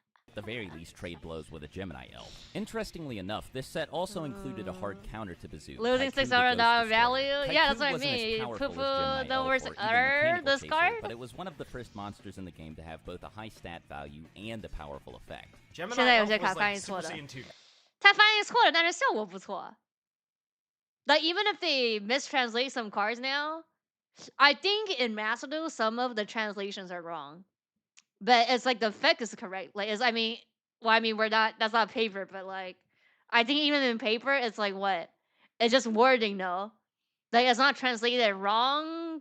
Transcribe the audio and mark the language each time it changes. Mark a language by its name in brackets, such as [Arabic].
[English] at the very least trade blows with a Gemini elf. Interestingly enough, this set also included a hard counter to Bazoo. Losing $600 value? Yeah, that's what I mean. Poo-poo, the worst this card? But it was one of the first monsters in the game to have both a high stat value and a powerful effect. Gemini Elf was like Super Saiyan 2. [Chinese] 他翻译错了，但是效果不错。 [English] Like even if they mistranslate some cards now, I think in Master Duel some of the translations are wrong, but it's like the effect is correct. Like it's, I mean, we're not. That's not paper, but like, I think even in paper, it's like what? It's just wording, no. Like it's not translated wrong.